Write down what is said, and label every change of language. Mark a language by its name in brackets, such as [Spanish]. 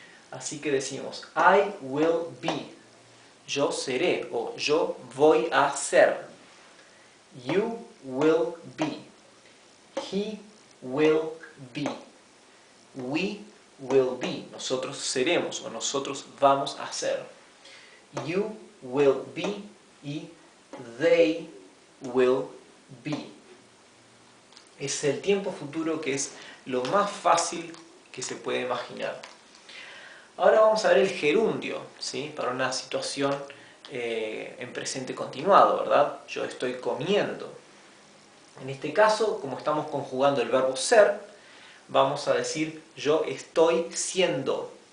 [Spanish] Así que decimos [English] I will be. [Spanish] Yo seré o yo voy a ser. [English] You will be. He will be. We will be. [Spanish] Nosotros seremos o nosotros vamos a ser. [English] You will be y they will be. [Spanish] Es el tiempo futuro que es lo más fácil que se puede imaginar. Ahora vamos a ver el gerundio, ¿sí? Para una situación en presente continuado, ¿verdad? Yo estoy comiendo. En este caso, como estamos conjugando el verbo ser, vamos a decir yo estoy siendo.